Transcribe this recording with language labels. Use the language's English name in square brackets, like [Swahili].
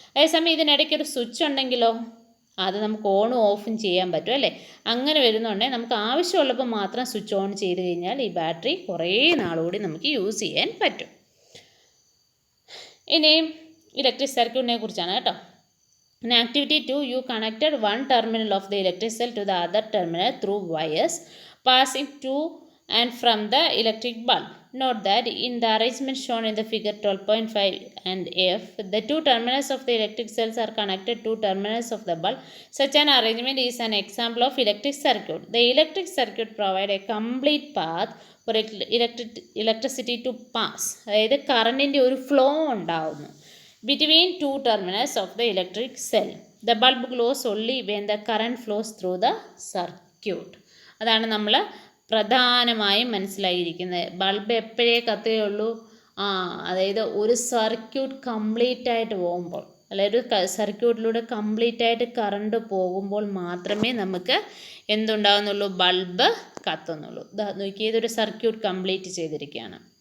[Malayalam] അതേസമയം ഇതിനിടയ്ക്ക് ഒരു സ്വിച്ച് ഉണ്ടെങ്കിലോ അത് നമുക്ക് ഓണും ഓഫും ചെയ്യാൻ പറ്റും അല്ലേ? അങ്ങനെ വരുന്നുണ്ടെങ്കിൽ നമുക്ക് ആവശ്യമുള്ളപ്പോൾ മാത്രം സ്വിച്ച് ഓൺ ചെയ്ത് കഴിഞ്ഞാൽ ഈ ബാറ്ററി കുറേ നാളുകൂടി നമുക്ക് യൂസ് ചെയ്യാൻ പറ്റും. ഇനിയും ഇലക്ട്രിക് സർക്യൂട്ടിനെ കുറിച്ചാണ് കേട്ടോ. [English] In activity 2, you connected one terminal of the electric cell to the other terminal through wires passing to and from the electric bulb. Note that in the arrangement shown in the figure 12.5 and F, the two terminals of the electric cells are connected to terminals of the bulb. Such an arrangement is an example of electric circuit. The electric circuit provides a complete path for electricity to pass. [Malayalam] അതായത് കറണ്ടിൻ്റെ ഒരു flow ഉണ്ടാകുന്നു [English] between two terminals of the electric cell. The bulb glows only when the current flows through the circuit. [Malayalam] അതാണ് നമ്മൾ പ്രധാനമായും മനസ്സിലായിരിക്കുന്നത്. Bulb എപ്പോഴേ കത്തുകയുള്ളൂ? അതായത് ഒരു circuit complete ആയിട്ട് പോകുമ്പോൾ, അതായത് ഒരു സർക്യൂട്ടിലൂടെ കംപ്ലീറ്റ് ആയിട്ട് കറണ്ട് പോകുമ്പോൾ മാത്രമേ നമുക്ക് എന്തുണ്ടാകുന്നുള്ളൂ? ബൾബ് കത്തുന്നുള്ളൂ. നോക്കിയത് ഇതൊരു സർക്യൂട്ട് കംപ്ലീറ്റ് ചെയ്തിരിക്കുകയാണ്.